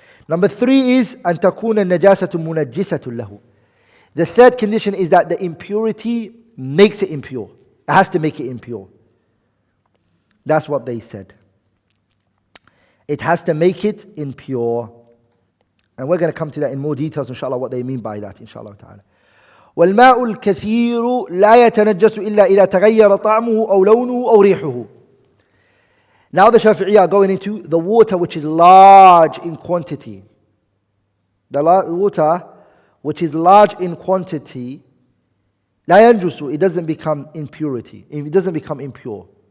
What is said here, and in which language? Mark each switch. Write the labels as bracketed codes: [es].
[en] Number 3 is [ar] أن تكون النجاسة منجسة له. [en] The third condition is that the impurity makes it impure. It has to make it impure. That's what they said. It has to make it impure. And we're going to come to that in more details, inshallah, what they mean by that, inshallah ta'ala. [ar] والماء الكثير لا يتنجس إلا إذا تغير طعمه أو لونه أو ريحه. [en] Now the Shafi'i are going into the water which is large in quantity. The water which is large in quantity, [ar] لا ينجس, [en] it doesn't become impurity. It doesn't become impure.